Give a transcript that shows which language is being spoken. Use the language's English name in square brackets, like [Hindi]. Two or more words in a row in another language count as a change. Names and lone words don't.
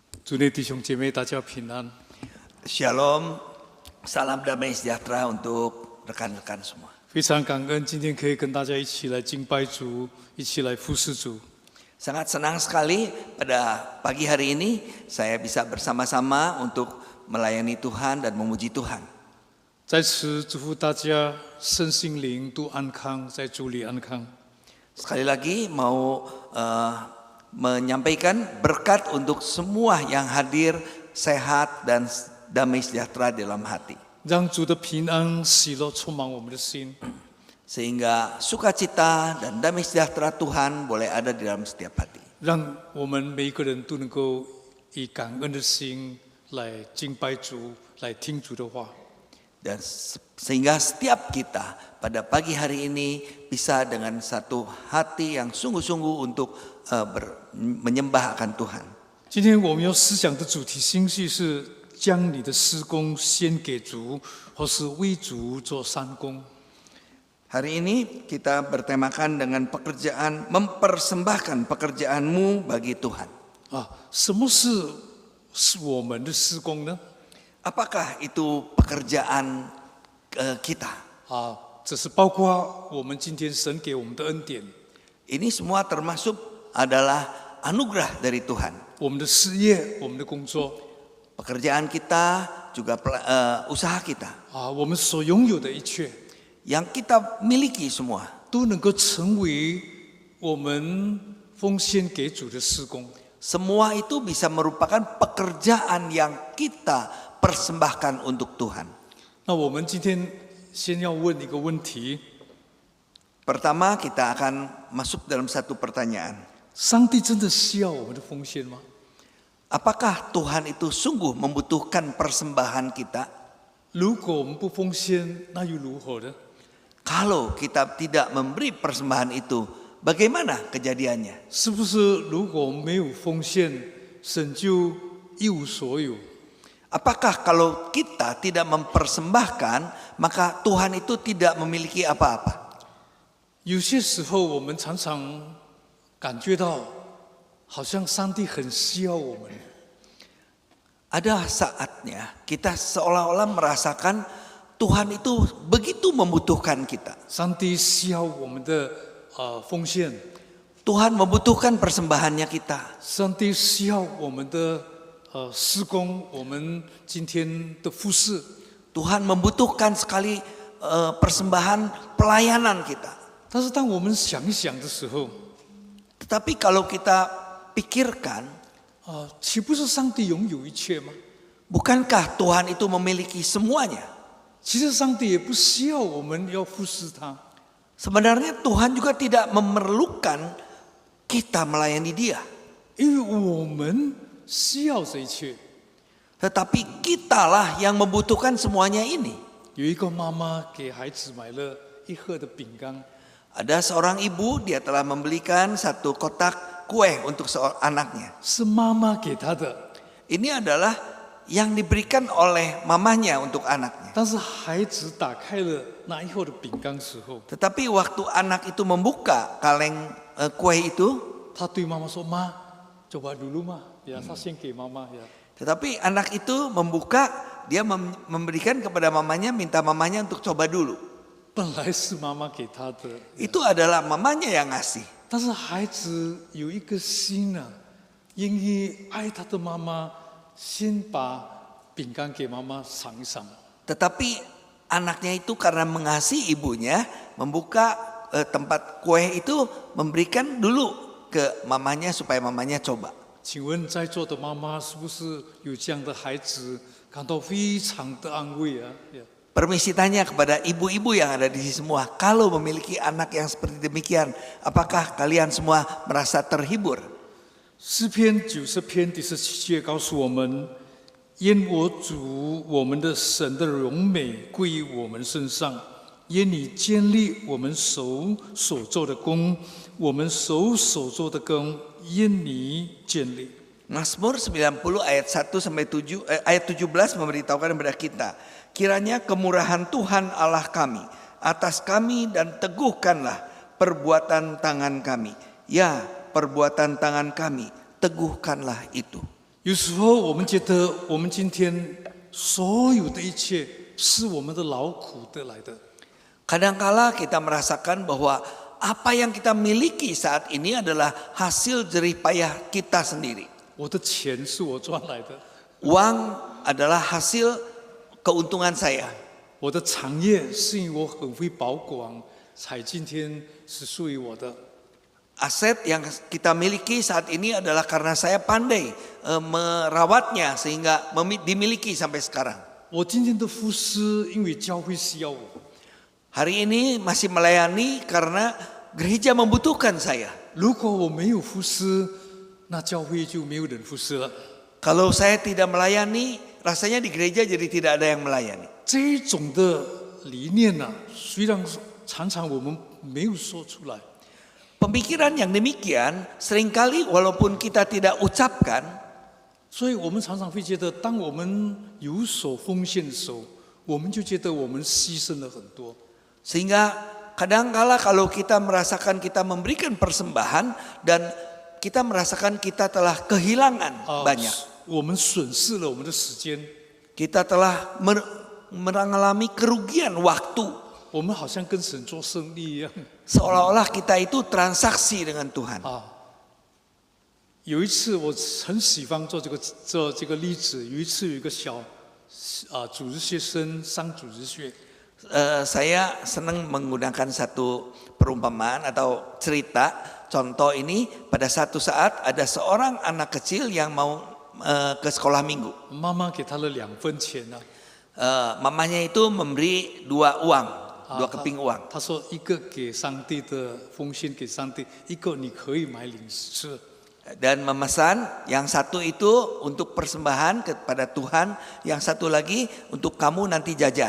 [Chinese] 主内弟兄姐妹，大家平安。 [Indonesian] Shalom, salam damai sejahtera untuk rekan-rekan semua. [Chinese] 非常感恩今天可以跟大家一起来敬拜主，一起来服侍主。 [Indonesian] Sangat senang sekali pada pagi hari ini saya bisa bersama-sama untuk melayani Tuhan dan memuji Tuhan. [Chinese] 在此祝福大家身心灵都安康，在主里安康。 [Indonesian] Sekali lagi mau menyampaikan berkat untuk semua yang hadir sehat dan damai sejahtera dalam hati. [Chinese] 让主的平安喜乐充满我们的心。 [Indonesian] Sehingga sukacita dan damai sejahtera Tuhan boleh ada di dalam setiap hati. [Chinese] 让我们每一个人都能够以感恩的心来敬拜主，来听主的话。 [Indonesian] Dan sehingga setiap kita pada pagi hari ini bisa dengan satu hati yang sungguh-sungguh untuk menyembah akan Tuhan. [Chinese] 今天我们要思想的主题星系是将你的施工献给主，或是为主做善工。 [Indonesian] Hari ini kita bertemakan dengan pekerjaan, mempersembahkan pekerjaanmu bagi Tuhan. [Chinese] 什么是我们的施工呢？ [Indonesian] Apakah itu pekerjaan kita? [Chinese] 这是包括我们今天神给我们的恩典， [Indonesian] Ini semua termasuk adalah anugerah dari Tuhan. [Chinese] 我们的事业，我们的工作， [Indonesian] Pekerjaan kita juga usaha kita. [Chinese] 我们所拥有的一切， [Indonesian] Yang kita miliki semua. [Chinese] 都能够成为我们奉献给主的施工。 [Indonesian] Semua itu bisa merupakan pekerjaan yang kita persembahkan untuk Tuhan. [Chinese] 那我们今天先要问一个问题： [Indonesian] Pertama kita akan masuk dalam satu pertanyaan. [Chinese] 上帝真的需要我们的奉献吗？ [Indonesian] Apakah Tuhan itu sungguh membutuhkan persembahan kita? [Chinese] 如果我们不奉献，那又如何呢？ [Indonesian] Kalau kita tidak memberi persembahan itu, bagaimana kejadiannya? [Chinese] 是不是如果没有奉献，神就一无所有？ [Indonesian] Apakah kalau kita tidak mempersembahkan, maka Tuhan itu tidak memiliki apa-apa? [Chinese] 有些时候，我们常常感觉到，好像上帝很需要我们。 [Indonesian] Ada saatnya kita seolah-olah merasakan Tuhan itu begitu membutuhkan kita. [Chinese] 上帝需要我们的奉献， [Indonesian] Tuhan membutuhkan persembahannya kita. [Chinese] 上帝需要我们的施工，我们今天的服侍。 [Indonesian] Tuhan membutuhkan sekali persembahan pelayanan kita. [Chinese] 但是当我们想一想的时候， [Indonesian] Tetapi kalau kita pikirkan, [Chinese] 岂不是上帝拥有一切吗？ [Indonesian] bukankah Tuhan itu memiliki semuanya? [Chinese] 其实上帝也不需要我们要服侍他， [Indonesian] Sebenarnya Tuhan juga tidak memerlukan kita melayani Dia. [Chinese] 因为我们需要这一切。 [Indonesian] Tetapi kitalah yang membutuhkan semuanya ini. [Chinese] 有一个妈妈给孩子买了一盒的饼干， [Indonesian] Ada seorang ibu, dia telah membelikan satu kotak kue untuk seorang anaknya. [Chinese] 是妈妈给他的， [Indonesian] Ini adalah yang diberikan oleh mamanya untuk anaknya. [Chinese] 但是孩子打开了那一盒的饼干时候， [Indonesian] Tetapi waktu anak itu membuka kaleng kue itu, [Chinese] 他对妈妈说：“妈 ， [Indonesian] coba dulu [Chinese] 嘛，ya，他先给妈妈呀。” [Indonesian] tetapi anak itu membuka, dia memberikan kepada mamanya, minta mamanya untuk coba dulu. [Chinese] 本来是妈妈给他的， [Indonesian] Itu adalah mamanya yang ngasih. [Chinese] 但是孩子有一个心啊，愿意爱他的妈妈，先把饼干给妈妈尝一尝。 [Indonesian] Tetapi anaknya itu karena mengasihi ibunya, membuka tempat kue itu, memberikan dulu ke mamanya supaya mamanya coba. [Chinese] 请问在座的妈妈是不是有这样的孩子，感到非常的安慰啊？ [Indonesian] Permisi tanya kepada ibu-ibu yang ada di sini semua, kalau memiliki anak yang seperti demikian, apakah kalian semua merasa terhibur? [Chinese] 诗篇90篇第17节告诉我们：愿我主我们的神的荣美归于我们身上，愿你建立我们手所做的工，我们手所做的工，愿你建立。 [Indonesian] Mazmur 90 ayat 1 sampai 7 ayat 17 memberitahukan kepada kita, kiranya kemurahan Tuhan Allah kami atas kami dan teguhkanlah perbuatan tangan kami. Ya, perbuatan tangan kami, teguhkanlah itu. [Chinese] 有时候我们觉得我们今天所有的一切是我们的劳苦得来的， [Indonesian] Kadangkala kita merasakan bahwa apa yang kita miliki saat ini adalah hasil jerih payah kita sendiri. [Chinese] 我的钱是我赚来的， [Indonesian] Uang adalah hasil keuntungan saya. [Chinese] 我的产业是因为我很会保管，才今天是属于我的。 [Indonesian] Aset yang kita miliki saat ini adalah karena saya pandai merawatnya sehingga dimiliki sampai sekarang. [Chinese] 我今天的服侍，因为教会需要我。 [Indonesian] Hari ini masih melayani karena gereja membutuhkan saya. [Chinese] 如果我没有服侍，那教会就没有人服侍了。 [Indonesian] Kalau saya tidak melayani, rasanya di gereja jadi tidak ada yang melayani. [Chinese] 这种的理念呢、虽然常常我们没有说出来， [Indonesian] Pemikiran yang demikian seringkali walaupun kita tidak ucapkan, [Chinese] 所以我们常常会觉得，当我们有所奉献的时候，我们就觉得我们牺牲了很多。 [Indonesian] sehingga kadangkala kalau kita merasakan kita memberikan persembahan dan kita merasakan kita telah kehilangan banyak. [Chinese] 我们损失了我们的时间， [Indonesian] Kita telah mengalami kerugian waktu. [Chinese] 我们好像跟神做生意一样。 [Indonesian] Seolah-olah kita itu transaksi dengan Tuhan. [Chinese] 有一次我很喜欢做这个例子。有一次有一个小主日学生上主日学， [Indonesian] Saya senang menggunakan satu perumpamaan atau cerita. Contoh ini, pada satu saat ada seorang anak kecil yang mau ke sekolah minggu. [Chinese] 妈妈给他了2分钱啊， [Indonesian] Mamanya itu memberi 2 uang, 2 keping uang. [Chinese] 他说一个给上帝的奉献给上帝，一个你可以买零食。 [Indonesian] Dan memesan yang satu itu untuk persembahan kepada Tuhan, yang satu lagi untuk kamu nanti jajan.